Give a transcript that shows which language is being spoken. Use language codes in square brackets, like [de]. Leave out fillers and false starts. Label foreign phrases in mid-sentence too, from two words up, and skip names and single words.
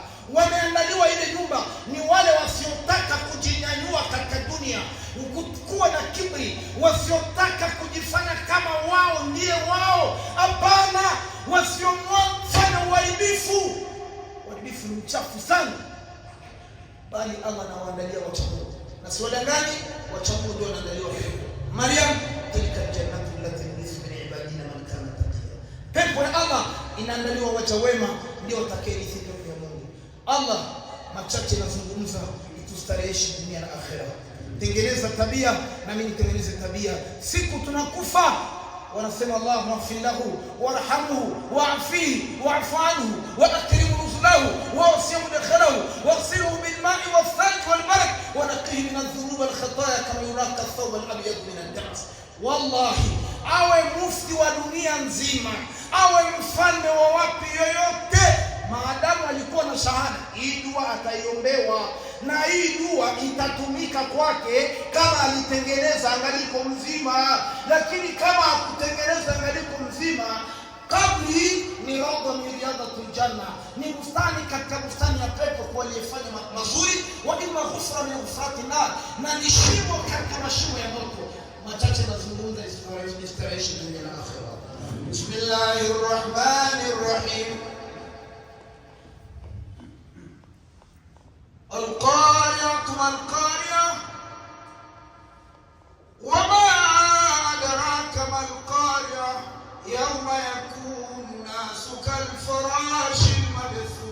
[sw] Wameandaliwa ile nyumba ni wale wasiotaka kujinyanyua katika dunia, kuwa na kibri, wasiotaka kujifanya kama wao ndiye wao. Hapana, wasiofanya uharibifu. Uharibifu ni mchafu sana, bali Allah anawaandalia wacha Mungu. Na si wadangani, wacha Mungu ndio wanaandaliwa. [ar] مريم تلك الجنة التي نورث من عبادنا من كان تقيا. [sw] Pepo ya Allah inaandaliwa wacha wema, ndio watakayerithi pepo ya Mungu. Allah machache nazungumza, itustareheshe dunia na akhera. Tengeneza tabia na mimi nitengeneze tabia. Siku tunakufa wanasema [ar] اللهم اغفر له وارحمه وعافه واعف عنه وأكرم نزله ووسع مدخله واغسله بالماء والثلج والبرد ونقه من الذنوب والخطايا كما ينقى الثوب الأبيض من الدنس. [sw] Wallahi, awe mufti wa dunia nzima, awe mfalme wa wapi yoyote, maadamu alikuwa na shahada, hii dua ataiombewa na hii dua itatumika kwake kama alitengeneza angaliko mzima. Lakini kama hakutengeneza angaliko mzima, kabri ni [ar] روضة من رياض الجنة, [sw] ni bustani katika bustani ya pepo kwa aliyefanya mazuri, [ar] وإما حفرة من حفر النار, [sw] na ni shimo katika mashimo ya moto. Machache nazungumza istareheshe dunia na akhera. [ar] Bismillahirrahmanirrahim. القارعة ما القارعة وما أدراك ما القارعة يوم يكون الناس كالفراش المبثوث.